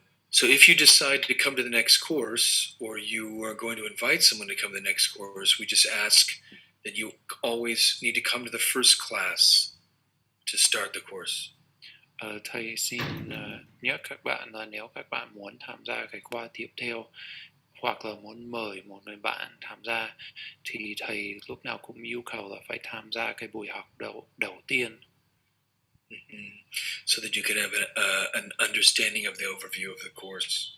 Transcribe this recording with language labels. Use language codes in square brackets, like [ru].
[en] So if you decide to come to the next course, or you are going to invite someone to come to the next course, we just ask that you always need to come to the first class to start the course. [vi] Thầy xin nhắc các bạn là nếu các bạn muốn tham gia cái khóa tiếp theo, hoặc là muốn mời một người bạn tham gia, thì thầy lúc nào cũng yêu cầu là phải tham gia cái buổi học đầu tiên. [en] So that you can have an understanding of the overview of the course.